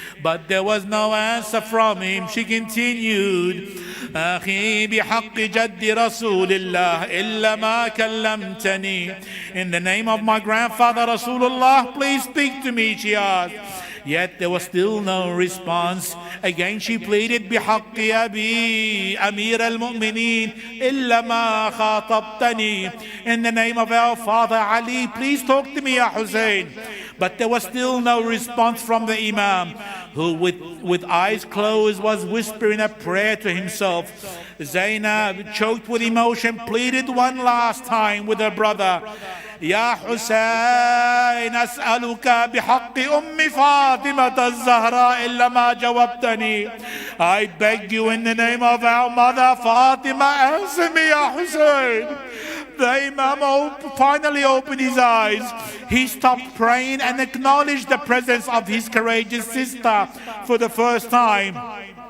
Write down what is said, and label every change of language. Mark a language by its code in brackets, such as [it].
[en] But there was no answer from him. She continued, [ar] Akhi bihaqqi jaddi Rasulillah illa ma kallamtani. [en] In the name of my grandfather Rasulullah, please speak to me, she asked. Yet there was still no response. Again she pleaded, [ar] بِحَقِّ أَبِي أَمِيرَ الْمُؤْمِنِينَ إِلَّا مَا خَاطَبْتَنِي. [en] In the name of our father Ali, please talk to me, Ya Hussein. But there was still no response from the Imam, who with eyes closed was whispering a prayer to himself. Zainab, choked with emotion, pleaded one last time with her brother. [ar] يا حسين أسألك بحق أم فاطمة الزهراء إلا ما جاوبتني. [en] I beg you in the name of our mother Fatima, answer me, Ya Hussein. The Imam finally opened his eyes. He stopped praying and acknowledged the presence of his courageous sister for the first time.